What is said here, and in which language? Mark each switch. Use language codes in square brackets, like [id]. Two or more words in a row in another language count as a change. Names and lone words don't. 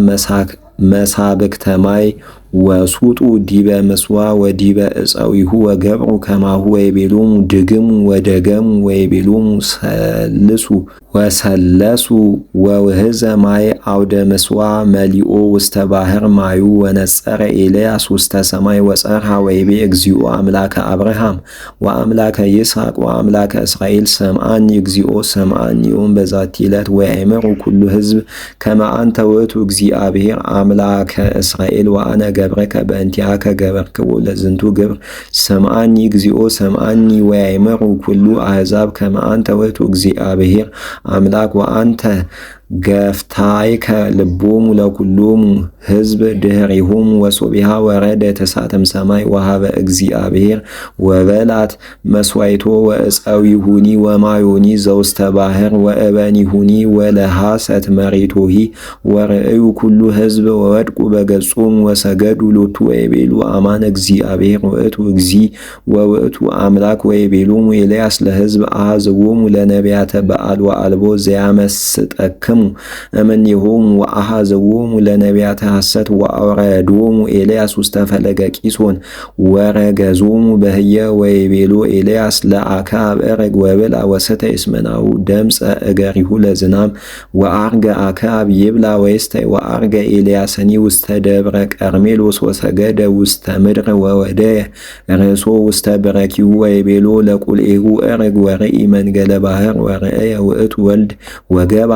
[gez] መሳብክተ ማይ ወሱጡ ዲበ ምስዋዕ ወዲበ ዕፀዊሁ ወገብሩ ከማሁ ወይቤሎሙ ድግሙ ወደገሙ ወይቤሎሙ ሰልሱ ወሰለሱ ወውህዘ ማይ አውደ ምስዋዕ መሊኦ ውስተ ባሕር ማዩ ወነጸረ ኤልያስ ውስተ ሰማይ ወጸርሃ ወይቤ እግዚኦ አምላከ አብርሃም ወአምላከ ይስሐቅ ወአምላከ እስራኤል ሰምዓኒ እግዚኦ ሰምዓኒ ዮም በዛቲ ዕለት ወያእምሩ ኩሉ ሕዝብ ከመ አንተ ውእቱ እግዚአብሔር አምላከ እስራኤል ወአነ ገብረከ በእንቲአከ ገበርክዎ ለዝንቱ ግብር ሰምዓኒ እግዚኦ ሰምዓኒ ወያእምሩ ኩሉ አሕዛብ ከመ አንተ ውእቱ እግዚአብሔር አምላክ ወአንተ ገፍታይከ ልቦሙ ለኩሎሙ ሕዝብ ድኅሬሆሙ ወሶቢሃ ወረደ እሳትም ሰማይ ወሃበ እግዚአብሔር ወበላት መሥዋዕቶ ወዕፀዊሁኒ ወማዮኒ ዘውስተ ባሕር ወእበኒሁኒ ወለሃሰት መሬቶሂ ወርእዩ ኩሉ ሕዝብ ወወድቁ በገጾሙ ወሰገዱ ሎቱ ወይቤሉ አማን እግዚአብሔር ውእቱ እግዚ ወውእቱ አምላክ ወይቤሎሙ ኤልያስ ለሕዝብ አኀዝዎሙ ለነቢያተ በዓል ወአልቦ ዘያመስጠክሙ እምኔሆሙ ወአኀዘዎሙ ለነቢያተ ሐሰት ወአውረዶሙ ኤልያስ ውስተ ፈለገ ቂሶን ወረገዞሙ በህየ ወይቤሎ ኤልያስ ለአክዓብ ዕርግ ወብልዐ ወስተይ እስመ ናሁ ደምፀ እገሪሁ ለዝናም ወዐርገ አክዓብ ይብላ ወይስተይ ወዐርገ ኤልያስኒ ውስተ ደብረ ቀርሜሎስ ወሰገደ ውስተ ምድር ወወደየ ርእሶ ውስተ በረኪሁ ወይቤሎ ለቁልኤሁ ዕርግ ወርኢ መንገለ ባሕር ወርእየ ውእቱ ወልድ ወገባ